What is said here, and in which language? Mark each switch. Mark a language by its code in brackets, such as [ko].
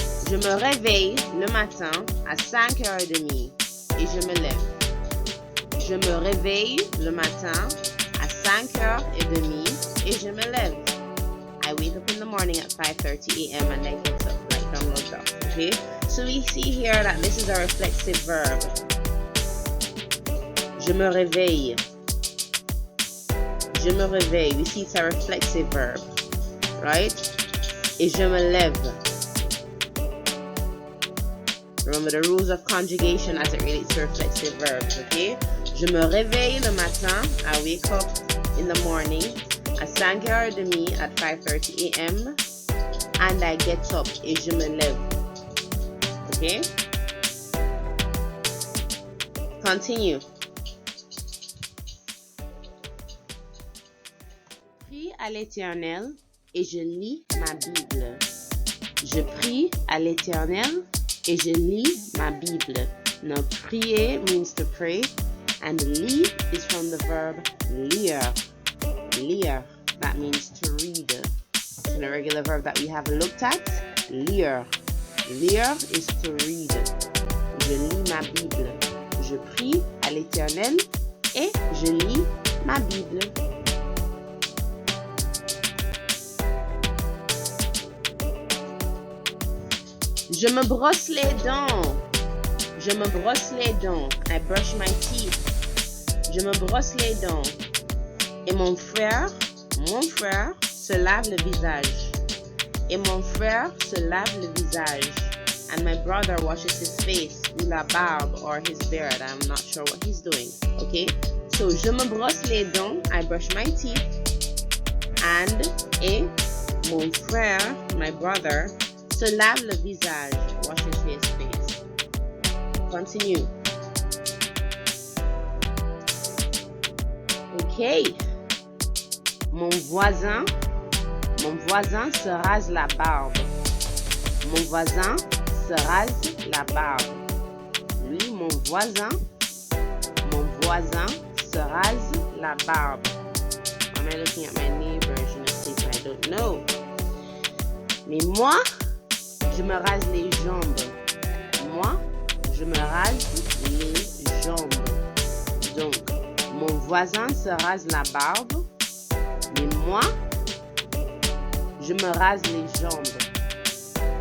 [fr] Je me réveille le matin à 5h30 et je me lève. Je me réveille le matin à 5h30 et je me lève. [en] I wake up in the morning at 5:30 a.m. and I get up like download up. Okay? So we see here that this is a reflexive verb. [fr] Je me réveille. Je me réveille. [en] We see it's a reflexive verb. [fr] Right? Et je me lève. [en] Remember the rules of conjugation as it relates to reflexive verbs, okay? [fr] Je me réveille le matin, [en] I wake up in the morning [fr] à 5h30 [en] at 5:30 a.m. and I get up [fr] et je me lève, [en] okay? Continue. [fr] Prie à l'Éternel et je lis ma Bible. Je prie à l'Éternel et je lis ma Bible. [en] Now, prier means to pray, and lis is from the verb lire. Lire, that means to read. It's a regular verb that we have looked at. [fr] Lire. Lire [en] is to read. [fr] Je lis ma Bible. Je prie à l'Éternel et je lis ma Bible. Je me brosse les dents. Je me brosse les dents. [en] I brush my teeth. [fr] Je me brosse les dents. Et mon frère se lave le visage. Et mon frère se lave le visage. [en] And my brother washes his face, [fr] ou la barbe, [en] or his beard. I'm not sure what he's doing. Okay? So, [fr] je me brosse les dents. [en] I brush my teeth. And, et, [fr] mon frère, [en] my brother, [fr] se lave le visage, [en] washes his face. Continue. [fr] Okay. Mon voisin se rase la barbe. Mon voisin se rase la barbe. Lui, mon voisin se rase la barbe. [en] Am I looking at my neighbor? [fr] Je ne sais pas, [en] I don't know. [fr] Mais moi, je me rase les jambes. Moi, je me rase les jambes. Donc, mon voisin se rase la barbe. Mais moi, je me rase les jambes.